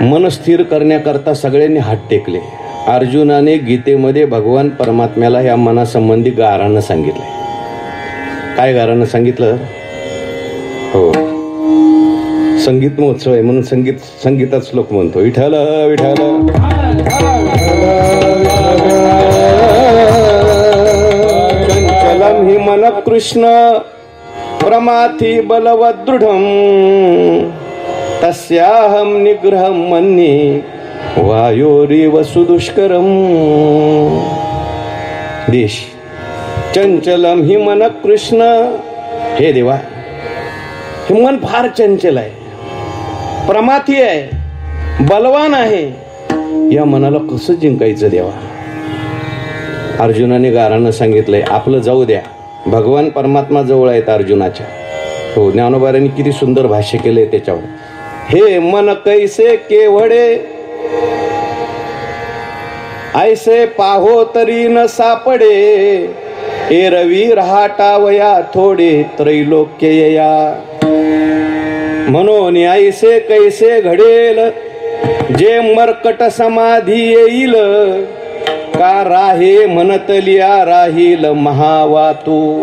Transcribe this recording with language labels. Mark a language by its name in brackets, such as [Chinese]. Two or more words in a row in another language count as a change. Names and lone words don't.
[Marathi] मन स्थिर करण्याकरता सगळ्यांनी हात टेकले. अर्जुनाने गीतेमध्ये भगवान परमात्म्याला या मनासंबंधी गारानं सांगितलंय. काय गारानं सांगितलं? हो, संगीत महोत्सव आहे म्हणून संगीतात श्लोक म्हणतो. विठ्ठल विठ्ठल. [Sanskrit] चंचलम हि मन कृष्ण प्रमाथि बलवदृढम तस्याहम निग्रहम मन्ये वायोरिव सुदुष्करम. देश चंचलम हि मन कृष्ण. [Marathi] हे देवा, हे मन फार चंचल आहे, प्रमाथी आहे, बलवान आहे. या मनाला कसं जिंकायचं देवा? अर्जुनाने गारानं सांगितलंय, आपलं जाऊ द्या, भगवान परमात्मा जवळ आहेत अर्जुनाच्या. हो, ज्ञानोबारांनी किती सुंदर भाष्य केलंय त्याच्यावर. हे मन कैसे केवडे ऐसे पाहो तरी न सापडे, एरवी रहाटावया थोडे त्रैलोक्य या. म्हणून ऐसे कैसे घडेल जे मर्कट समाधी येईल, का राहे म्हणतलिया राहील महावातू.